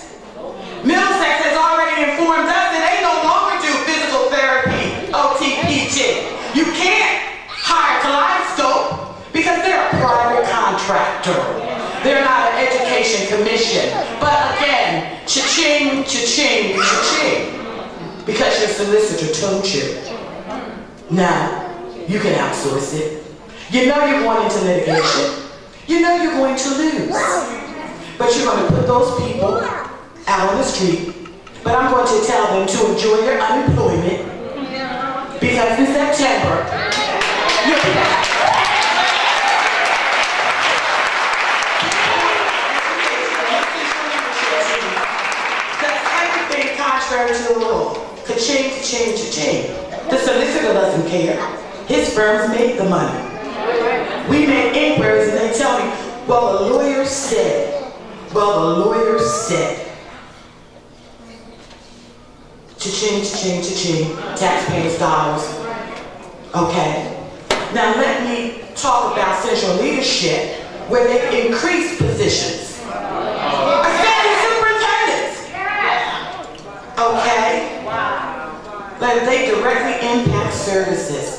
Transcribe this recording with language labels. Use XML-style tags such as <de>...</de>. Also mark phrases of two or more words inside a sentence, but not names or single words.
<en>Middlesex has already informed us that they no longer do physical therapy, OTPT. You can't hire Kaleidoscope because they're a private contractor. They're not an education commission. But again, cha-ching, cha-ching, cha-ching. Because your solicitor told you. Now, you can outsource it. You know you're going into litigation. You know you're going to lose. But you're going to put those people out on the street. But I'm going to tell them to enjoy their unemployment because in September, you'll be back. That's everything contrary to the law. Ka-ching, ka-ching, ka-ching. The solicitor doesn't care. His firms make the money. We make inquiries and they tell me, well, the lawyer said. Well, the lawyer said. Cha-ching, cha-ching, cha-ching. Taxpayers' dollars. Okay. Now let me talk about central leadership where they've increased positions. Assistant superintendents. Okay. But they directly impact services.</en>